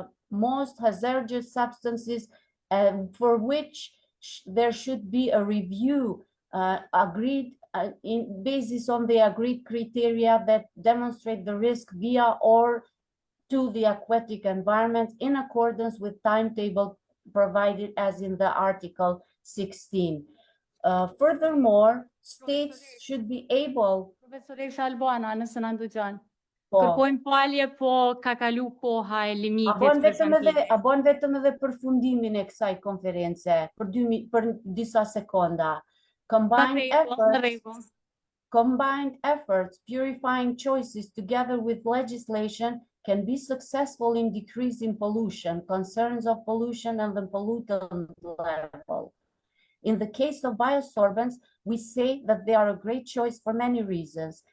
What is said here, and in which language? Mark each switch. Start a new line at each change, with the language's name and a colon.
English: most hazardous substances, and for which there should be a review agreed in basis on the agreed criteria that demonstrate the risk via or to the aquatic environment in accordance with timetable provided as in the Article 16. Furthermore, states should be able...
Albanian: Profesoresha Alboana, nëse na ndëgjon. Po, Kërkojmë falje, po ka kalu koha e a limitit bën prezantimit. vetëm edhe përfundimin e kësaj konference për disa sekonda. Në rregull.
English: Combined efforts, purifying choices together with legislation can be successful in decreasing pollution, concerns of pollution and the pollutant level. In the case of biosorbents, we say that they are a great choice for many reasons.